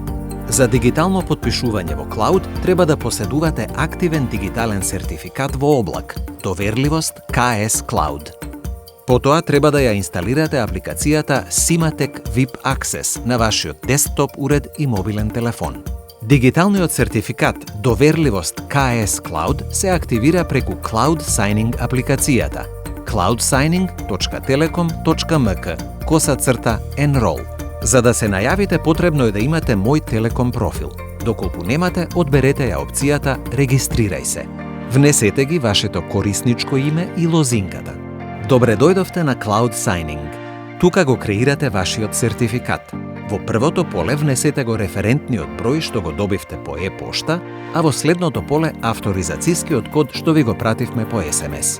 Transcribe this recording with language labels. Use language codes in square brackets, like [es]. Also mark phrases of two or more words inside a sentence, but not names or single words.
[mk] За дигитално потпишување во клауд треба да поседувате активен дигитален сертификат во облак, доверливост KS Cloud. Потоа треба да ја инсталирате апликацијата Simatec VIP Access на вашиот десктоп уред и мобилен телефон. Дигиталниот сертификат доверливост KS Cloud се активира преку Cloud Signing апликацијата cloudsigning.telecom.mk/enroll. За да се најавите, потребно е да имате Мој Телеком профил. Доколку немате, одберете ја опцијата Регистрирај се. Внесете ги вашето корисничко име и лозинката. Добре дојдовте на Cloud Signing. Тука го креирате вашиот сертификат. Во првото поле внесете го референтниот број што го добивте по e-пошта, а во следното поле авторизацијскиот код што ви го пративме по SMS.